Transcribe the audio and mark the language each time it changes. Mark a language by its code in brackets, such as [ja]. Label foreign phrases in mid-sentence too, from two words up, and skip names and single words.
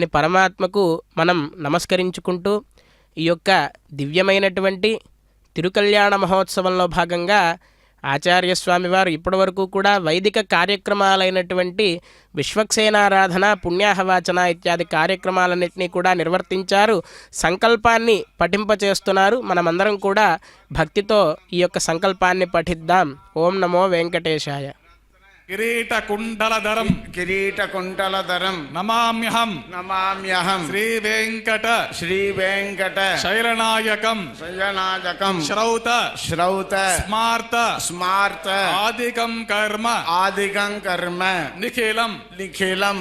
[te] పరమాత్మకు మనం నమస్కరించుకుంటూ ఈ యొక్క దివ్యమైనటువంటి తిరుకల్యాణ మహోత్సవంలో భాగంగా ఆచార్య స్వామివారు ఇప్పటివరకు కూడా వైదిక కార్యక్రమాలైనటువంటి విశ్వక్సేనారాధన పుణ్యాహవాచన ఇత్యాది కార్యక్రమాలన్నింటినీ కూడా నిర్వర్తించారు. సంకల్పాన్ని పఠింపచేస్తున్నారు. మనమందరం కూడా భక్తితో ఈ యొక్క సంకల్పాన్ని పఠిద్దాం. [sa] ఓం నమో వెంకటేశాయ. किरीटकुण्डलधरं किरीटकुण्डलधरं नमाम्यहं नमाम्यहं श्रीवेङ्कट शैलनायकं श्रौत स्मार्त आदिकं कर्म निखिलं